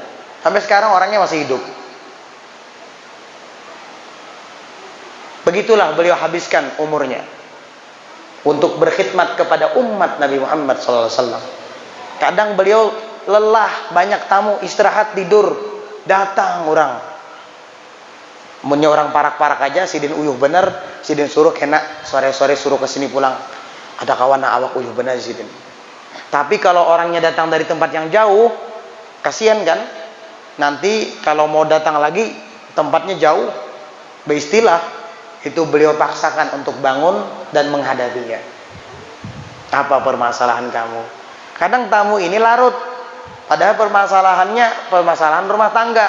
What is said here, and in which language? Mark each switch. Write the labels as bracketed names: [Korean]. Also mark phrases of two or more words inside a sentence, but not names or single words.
[Indonesian] Sampai sekarang orangnya masih hidup. Begitulah beliau habiskan umurnya untuk berkhidmat kepada umat Nabi Muhammad SAW. Kadang beliau lelah, banyak tamu, istirahat, tidur, datang orang. [Banjar] Punya orang parak-parak aja, Sidin uyuh bener, Sidin suruh kena sore-sore suruh kesini pulang. Ada kawan awak uyuh bener Sidin. [Indonesian] Tapi kalau orangnya datang dari tempat yang jauh, kasihan kan? Nanti kalau mau datang lagi tempatnya jauh, beristilah itu beliau paksakan untuk bangun dan menghadapinya. Apa permasalahan kamu? Kadang tamu ini larut, padahal permasalahannya permasalahan rumah tangga.